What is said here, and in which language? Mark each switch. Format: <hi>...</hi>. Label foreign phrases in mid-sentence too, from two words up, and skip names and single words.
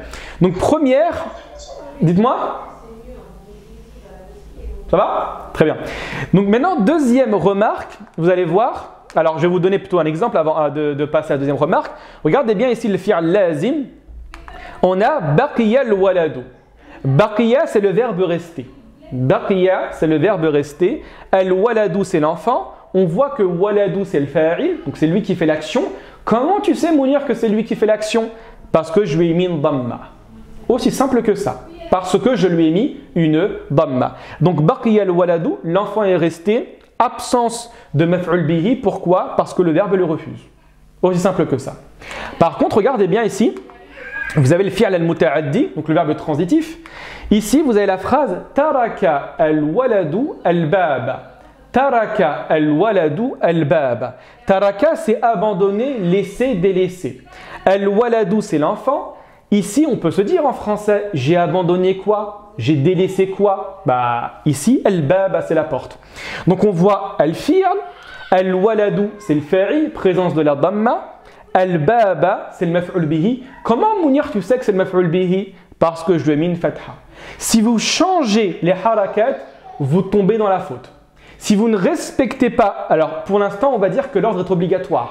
<fr>Donc première, dites-moi. Ça va? Très bien. Donc maintenant, deuxième remarque, vous allez voir. Alors je vais vous donner plutôt un exemple avant de passer à la deuxième remarque. Regardez bien ici le</fr> <ar>فعل لازم.</ar> <fr>On a</fr> <ar>بقي الولد.</ar> <fr>Baqiya, c'est le verbe rester. Baqiya, c'est le verbe rester. Al-waladu, c'est l'enfant. On voit que waladu, c'est le fa'il, donc c'est lui qui fait l'action. Comment tu sais, Mounir, que c'est lui qui fait l'action? Parce que je lui ai mis une dhamma. Aussi simple que ça. Parce que je lui ai mis une dhamma. Donc,</fr> <ar>بقي الولد,</ar> <fr>l'enfant est resté. Absence de</fr> <ar>مفعول به.</ar> <fr>Pourquoi? Parce que le verbe le refuse. Aussi simple que ça. Par contre, regardez bien ici. Vous avez le</fr> <ar>فعل المتعدي,</ar> <fr>donc le verbe transitif. Ici, vous avez la phrase</fr> <ar>ترك الولد الباب. ترك الولد الباب.</ar> <fr>Taraka, c'est abandonner, laisser, délaisser. Al-waladu, c'est l'enfant. Ici, on peut se dire en français, j'ai abandonné quoi? J'ai délaissé quoi? Bah, ici, al-baba, c'est la porte. Donc, on voit</fr> <ar>الفعل، الولد,</ar> <fr>c'est le fa'il, présence de la dhamma. Al-baba, c'est le</fr> <ar>مفعول به.</ar> <fr>Comment, Mounir, tu sais que c'est le</fr> <ar>مفعول به?</ar> <fr>Parce que je lui ai mis une fatha. Si vous changez les harakat, vous tombez dans la faute. Si vous ne respectez pas, alors pour l'instant, on va dire que l'ordre est obligatoire.</fr>